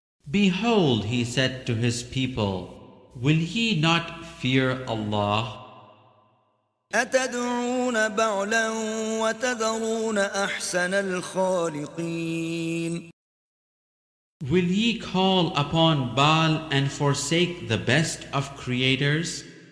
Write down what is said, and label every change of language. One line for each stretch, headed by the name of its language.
English: Behold, he said to his people, will ye not fear Allah?
Arabic: أتدعون بعلا وتذرون أحسن الخالقين.
English: Will ye call upon Baal and forsake the best of creators?